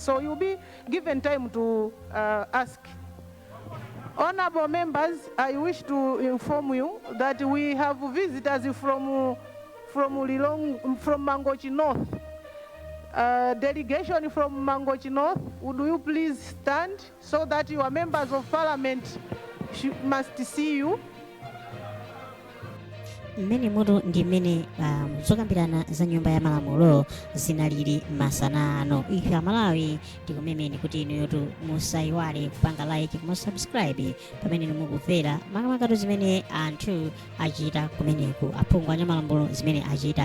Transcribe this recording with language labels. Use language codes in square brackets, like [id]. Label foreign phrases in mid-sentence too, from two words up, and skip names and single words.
[en] So you'll be given time to ask. Honorable members, I wish to inform you that we have visitors from Mangochi North. Delegation from Mangochi North, would you please stand so that your members of parliament must see you? [ny] Mmene mutu ndi mmene zokambirana za nyumba ya Malamulo zinalili masana ano. Ife Malawi tikumemeni kuti inuyotu musayiwale kupanga like kumusubscribe pamene mukumvera makamaka zimene anthu achita kumeneku, aphungu anya Malamulo zimene achita.